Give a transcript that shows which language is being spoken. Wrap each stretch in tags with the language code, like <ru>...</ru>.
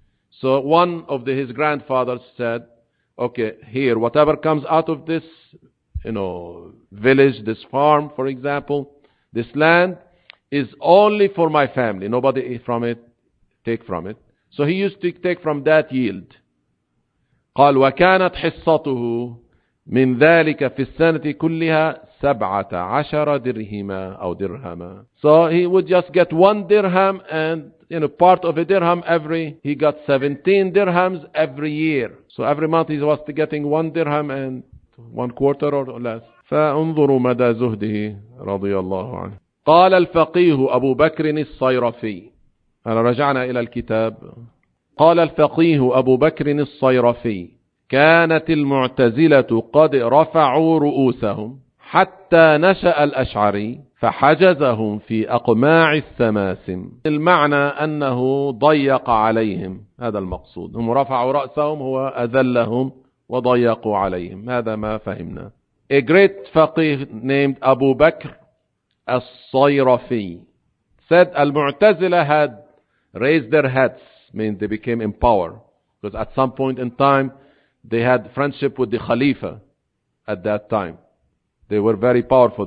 <en>So one of the, his grandfathers said, okay, here, whatever comes out of this, you know, village, this farm, for example, this land is only for my family. Nobody from it take from it. So he used to take from that yield.</en> <ar>قال وكانت حصته من ذلك في السنة كلها 17 درهما أو درهما.</ar> <en>So he would just get one dirham and, you know, part of a dirham every, he got 17 dirhams every year. So every month he was getting one dirham and one quarter or less.</en> <ar>فانظروا مدى زهده رضي الله عنه. قال الفقيه أبو بكر الصيرفي, أنا رجعنا إلى الكتاب. قال الفقيه أبو بكر الصيرفي كانت المعتزلة قد رفعوا رؤوسهم حتى نشأ الأشعري فحجزهم في أقماع السماسم. المعنى أنه ضيق عليهم, هذا المقصود, هم رفعوا رأسهم, هو أذلهم وضيقوا عليهم, هذا ما فهمنا.</ar> <en>A great faqih named Abu Bakr al-Sayrafi said al-Mu'tazila had raised their heads, means they became in power, because at some point in time they had friendship with the Khalifa at that time. They were very powerful.</en>